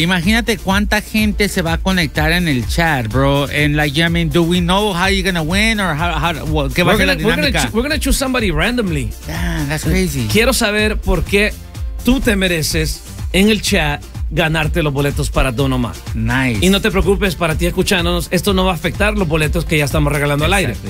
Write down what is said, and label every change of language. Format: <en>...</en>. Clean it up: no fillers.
<es>Imagínate cuánta gente se va a conectar en el chat, bro.</es> <en>And like, yeah, I mean, do we know how you're gonna win or we're gonna choose somebody randomly. Damn, that's crazy.</en> <es>Quiero saber por qué tú te mereces en el chat ganarte los boletos para Don Omar.</es> <en>Nice.</en> <es>Y no te preocupes, para ti escuchándonos, esto no va a afectar los boletos que ya estamos regalando al aire.</es>